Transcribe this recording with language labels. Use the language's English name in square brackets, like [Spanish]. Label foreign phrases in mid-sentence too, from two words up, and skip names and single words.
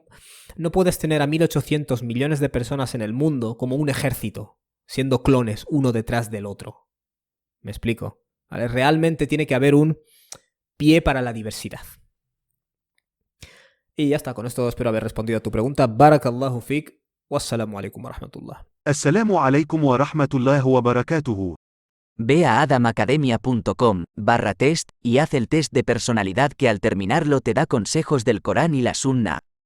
[Spanish] No puedes tener a 1.800 millones de personas en el mundo como un ejército, siendo clones uno detrás del otro. ¿Me explico? ¿Vale? Realmente tiene que haber un pie para la diversidad. Y ya está, con esto espero haber respondido a tu pregunta. [Arabic] بارك الله فيك. والسلام عليكم ورحمة الله. السلام عليكم ورحمة الله وبركاته. [Spanish] Ve a adamacademia.com/test y haz el test de personalidad que al terminarlo te da consejos del Corán y la Sunna.